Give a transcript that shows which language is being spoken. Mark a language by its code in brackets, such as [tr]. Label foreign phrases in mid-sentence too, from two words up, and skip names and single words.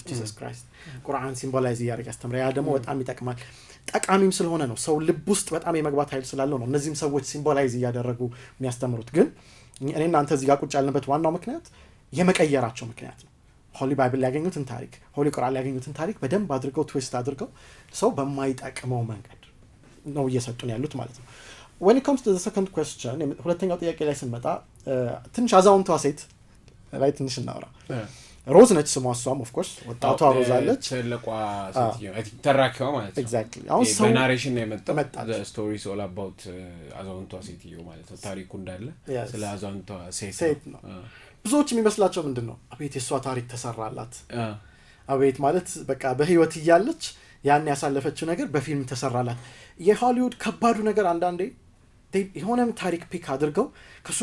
[am] ጂሰስ ክራይስት ቁርአን ሲምቦላይዝ ያደረገ ያስተምራል ያ ደግሞ በጣም ይጠቅማል ጠቃሚም ስለሆነ ነው ሰው ልብ ውስጥ በጣም የመግባት ኃይል ስላለው ነው እነዚህም ሰዎች ሲምቦላይዝ ያደረጉ የሚያስተምሩት ግን እኔና አንተ እዚህ ጋር ቁጭ ያልንበት ዋናው ምክንያት የመቀየራቸው ምክንያት ነው ሆሊ ባይብል ያገኙትን ታሪክ ሆሊ ቁርአን ያገኙትን ታሪክ በደንብ አድርገው ትዊስት አድርገው ሰው በማይጠቅመው መንገድ ነው እየሰጡን ያሉት ማለት ነው [en] when it comes to the second question [am] ሁለተኛው ጥያቄ ላይ ስንመጣ ትንሽ አዛውንቷ ሴት ላይ ትንሽ እናወራ ሮዝ ነች ስሟ እሷም [en] of course [am] ወጣቷ ሮዝ አለች ትልቋ ሴትዮ ተራኪዋ ማለት ነው ኤግዛክትሊ አሁን ሰው በናሬሽን ነው የመጣው [en] the story is all about [am] አዛውንቷ ሴትዮ ማለት ነው ታሪኩ እንዳለ ስለ አዛውንቷ ሴት ነው ብዙዎች የሚመስላቸው ምንድነው አቤት የሷ ታሪክ ተሰራላት አቤት ማለት በቃ በህይወት እያለች ያን ያሳለፈችው ነገር በፊልም ተሰራላት የሆሊውድ ከባዱ ነገር አንዳንዴ የሆነም ታሪክ ፒክ አድርገው ከሱ